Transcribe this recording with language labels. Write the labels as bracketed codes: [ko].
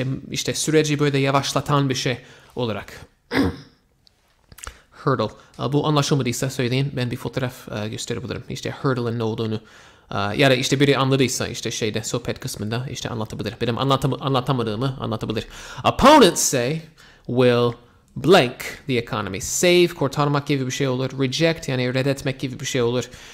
[tr] İşte süreci böyle yavaşlatan bir şey olarak. Hurdle. Bu anlaşılmadıysa söyleyin. Ben bir fotoğraf gösterebilirim. İşte hurdle'ın ne olduğunu. Ya da işte biri anladıysa işte şeyde sohbet kısmında işte anlatabilir. Benim anlatamadığımı anlatabilir. [en] Opponents say will blank the economy. [tr] Save, kurtarmak gibi bir şey olur. Reject yani reddetmek gibi bir şey olur.